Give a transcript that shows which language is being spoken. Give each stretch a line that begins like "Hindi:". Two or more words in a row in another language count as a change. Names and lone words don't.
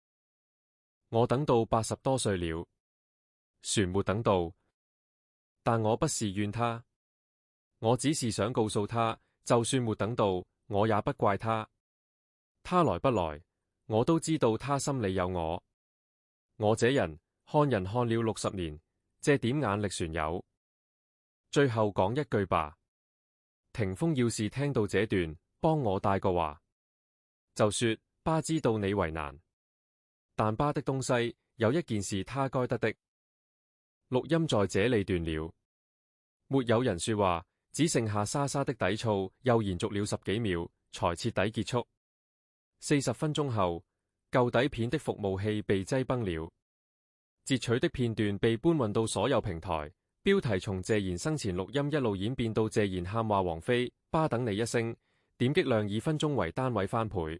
Chinese: 我等到80多歲了，船沒等到，但我不是怨他，我只是想告訴他，就算沒等到，我也不怪他。他來不來，我都知道他心裏有我。我這人看人看了60年，這點眼力船有。最後講一句吧，霆鋒要是聽到這段，幫我帶個話，就說爸知道你為難，但爸的東西有一件事他該得的。錄音在這裏斷了，沒有人說話，只剩下沙沙的底噪，又延續了10幾秒，才徹底結束。40分鐘後，舊底片的服務器被擠崩了，截取的片段被搬運到所有平台，標題從謝賢生前錄音一路演變到謝賢喊話王菲爸等你一聲，點擊量以分鐘為單位翻倍。